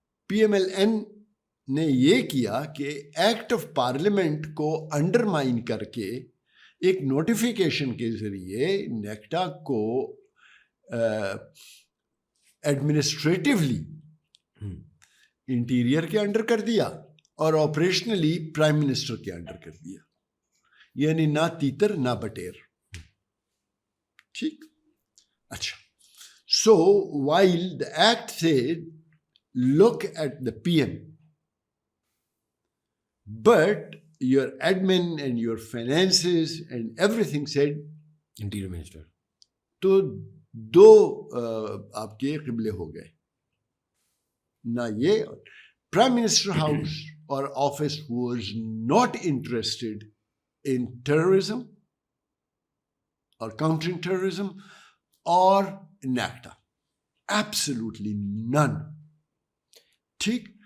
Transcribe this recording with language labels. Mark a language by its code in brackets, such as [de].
[ur] PMLN نے یہ کیا کہ ایکٹ آف پارلیمنٹ کو انڈرمائن کر کے ایک نوٹیفیکیشن کے ذریعے نیکٹا کو ایڈمنسٹریٹیولی انٹیریئر کے انڈر کر دیا اور آپریشنلی پرائم منسٹر کے انڈر کر دیا. یعنی نہ تیتر نہ بٹیر, ٹھیک. [en] اچھا, so while the act said look at the PM, but your admin and your finances and everything said interior minister. [ur] تو 2 آپ کے قبلے ہو گئے, نہ یہ پرائم منسٹر ہاؤس اور office [en] was not interested in terrorism [ur] اور کاؤنٹرنگ ٹیررزم اور نیکٹا, [en] absolutely none, [ur] ٹھیک.